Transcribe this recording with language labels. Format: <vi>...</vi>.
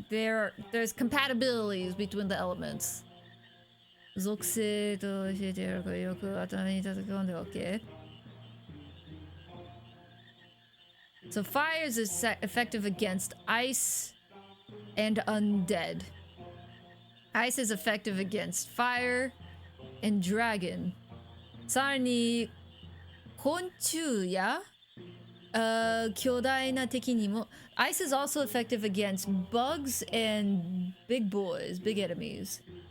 <en>There's compatibilities between the elements.</en> <ja>属性と教えてやるからよく頭に叩き込んでおけ.</ja> <en>So fire is effective against ice and undead. Ice is effective against fire and dragon.</en> <ja>さらに昆虫や巨大な敵にも</ja> <en>Ice is also effective against bugs and big boys, big enemies.</en>